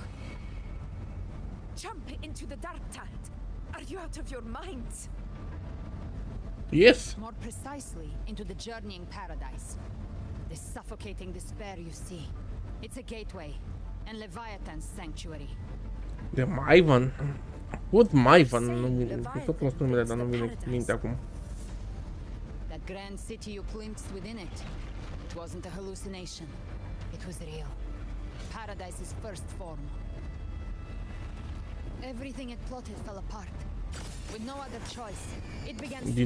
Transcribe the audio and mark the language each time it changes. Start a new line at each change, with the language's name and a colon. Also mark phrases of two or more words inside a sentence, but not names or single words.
English: Jump into the dark tide. Are you out of your minds? Yes. More precisely, into the journeying paradise. The suffocating despair you see. It's a gateway, and Leviathan's sanctuary. De Maivan. Who's Maivan?
Romanian: Tot nu știu numele, dar nu vine minte acum.
English: That grand city you glimpsed within it, it wasn't a hallucination. It was real. Paradise's first form. Everything it plotted fell apart. With no other choice, it began
Romanian: Din